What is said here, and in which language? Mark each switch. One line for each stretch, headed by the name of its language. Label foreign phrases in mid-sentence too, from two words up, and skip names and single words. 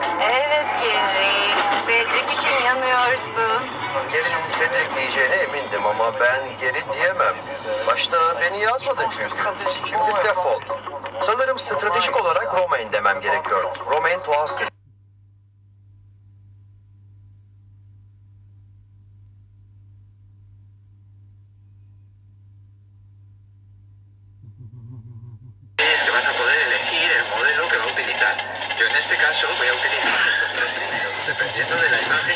Turkish: Evet Gary. Cedric için yanıyorsun. Gary'nin Cedric diyeceğine emindim ama ben Gary diyemem. Başta beni yazmadın çünkü. Şimdi defol. Sanırım stratejik olarak Romain demem gerekiyor. Romain tuhaf bir...
Spanish: Que vas a poder elegir el modelo que va a utilizar. Yo en este caso voy a utilizar estos tres primeros, dependiendo de la imagen.